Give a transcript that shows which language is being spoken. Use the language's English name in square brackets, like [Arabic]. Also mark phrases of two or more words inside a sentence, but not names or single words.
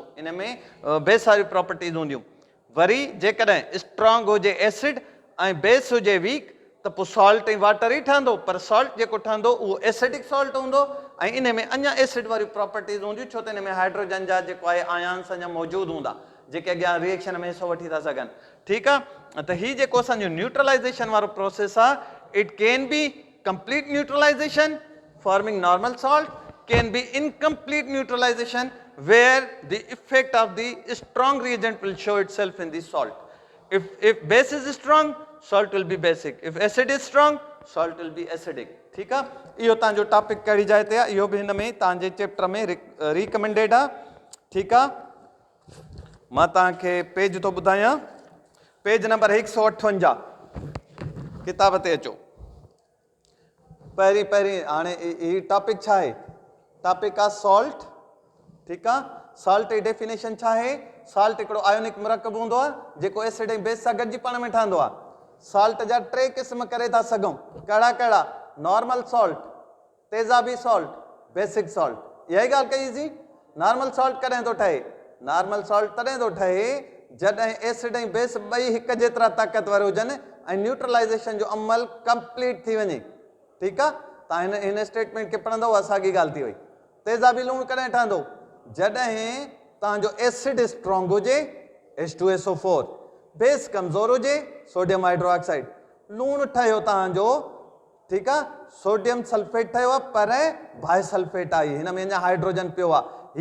[Sindhi] इन में बेस वारियूं प्रॉपर्टीज़ हूंदियूं। वरी जेकॾहिं स्ट्रॉन्ग हुजे एसिड ऐं बेस हुजे वीक, त त पोइ सॉल्ट ऐं वाटर ई ठहंदो, पर सॉल्ट जेको ठहंदो उहो [English] acidic salt [Sindhi] हूंदो ऐं इन में अञा एसिड वारियूं प्रॉपर्टीज़ हूंदियूं, छो त इन में हाइड्रोजन जा जेको आहे आयन्स अञा मौजूदु हूंदा जेके अॻियां रिएक्शन में हिसो वठी था सघनि। ठीकु आहे, त हीउ जेको असांजो न्यूट्रलाइज़ेशन वारो प्रोसेस आहे, [English] It can be complete neutralization forming normal salt, can be incomplete neutralization where the effect of the strong reagent will show itself in the salt. If base is strong, salt will be basic. If acid is strong, salt will be acidic. [Hindi] ठीक है, [Sindhi] इहो तव्हांजो टॉपिक कहिड़ी जाइ ते आहे, इहो बि हिन में तव्हांजे चैप्टर में रिकमेंडेड आहे। ठीकु आहे, मां तव्हांखे पेज थो ॿुधायां, [English] page number [Sindhi] 158 किताब ते अचो। पहिरीं हाणे ही टॉपिक छा आहे, टॉपिक आहे सॉल्ट। ठीकु आहे, सॉल्ट जी डेफिनेशन छा आहे, सॉल्ट हिकिड़ो आयोनिक मुरकब हूंदो आहे जेको एसिड ऐं बेस सां गॾिजी पाण में ठहंदो आहे। सॉल्ट जा 3 क़िस्म करे था सघूं, कहिड़ा कहिड़ा, [English] normal salt, [Sindhi] तेज़ाबी सॉल्ट, [English] basic salt. [Sindhi] इहा ई ॻाल्हि कई सी। [English] normal salt [Sindhi] कॾहिं थो ठहे, [English] normal salt [Sindhi] तॾहिं थो ठहे जॾहिं एसिड ऐं बेस ॿई हिक जेतिरा ताक़तवर हुजनि ऐं न्यूट्रलाइज़ेशन जो अमल कंप्लीट थी वञे। ठीकु आहे, तव्हां हिन स्टेटमेंट खे पढ़ंदव, असांजी ॻाल्हि थी वई। तेज़ाबी लूणु कॾहिं ठहंदो, जॾहिं तव्हांजो एसिड स्ट्रॉन्ग हुजे H2SO4, बेस कमज़ोर हुजे [English] sodium hydroxide, [Sindhi] लूणु ठहियो तव्हांजो, ठीकु आहे, [English] sodium sulfate [Sindhi] ठहियो आहे पर बाहि सल्फेट आई, हिन में अञा हाइड्रोजन पियो आहे।